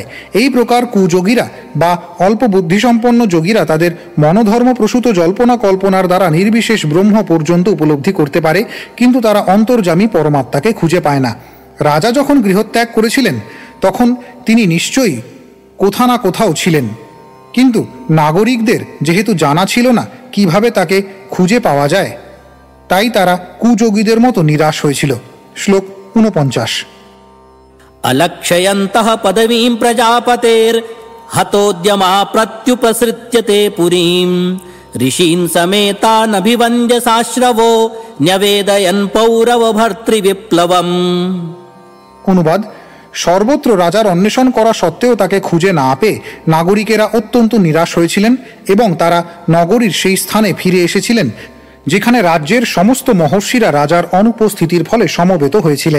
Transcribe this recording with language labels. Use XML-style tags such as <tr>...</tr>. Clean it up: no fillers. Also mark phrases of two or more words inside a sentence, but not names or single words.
<bn>এই প্রকার কুযোগীরা বা অল্প বুদ্ধিসম্পন্ন যোগীরা তাদের মনোধর্মপ্রসূত জল্পনা কল্পনার দ্বারা নির্বিশেষ ব্রহ্ম পর্যন্ত উপলব্ধি করতে পারে, কিন্তু তারা অন্তর্যামী পরমাত্মাকে খুঁজে পায় না। রাজা যখন গৃহত্যাগ করেছিলেন তখন তিনি নিশ্চয়ই কোথা না কোথাও ছিলেন, কিন্তু নাগরিকদের যেহেতু জানা ছিল না কিভাবে তাকে খুঁজে পাওয়া যায়, তাই তারা কুযোগীদের মতো নিরাশ হয়েছিল। শ্লোক 49।</bn> <sa>अलक्षयन्तः पदवीं प्रजापतेर् हतोद्यमा प्रत्युपसृत्यते पुरीं ऋषीन् समेतानभिवन्द्य साश्रवो न्यवेदयन् पौरवभर्तृविप्लवम्।</sa> <bn>অনুবাদ: সর্বত্র রাজার অন্বেষণ করা সত্ত্বেও তাকে খুঁজে না পেয়ে নাগরিকেরা অত্যন্ত নিরাশ হয়েছিলেন এবং তারা নগরীর সেই স্থানে ফিরে এসেছিলেন যেখানে রাজ্যের সমস্ত মহর্ষিরা রাজার অনুপস্থিতির ফলে সমবেত হয়েছিলেন।</bn>